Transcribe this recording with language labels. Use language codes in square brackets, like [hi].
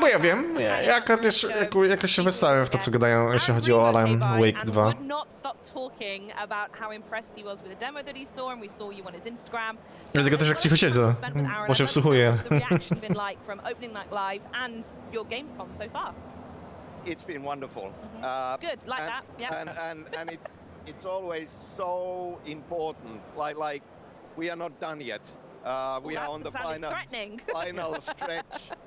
[pl] Bo ja wiem, ja też jakoś się wystawiam w to, co gadają, jeśli chodzi o Alan Wake 2. [en] would not stop talking about how impressed he was with the demo that he saw, and we saw you on his Instagram. [pl] Dlatego też jak cicho siedzę, bo się wsłuchuję. [en] The reaction been like from opening night live and your Gamescom so far? It's been wonderful. Good, like that. Yeah. And it's always so important. Like we are not done yet. We are on the final stretch.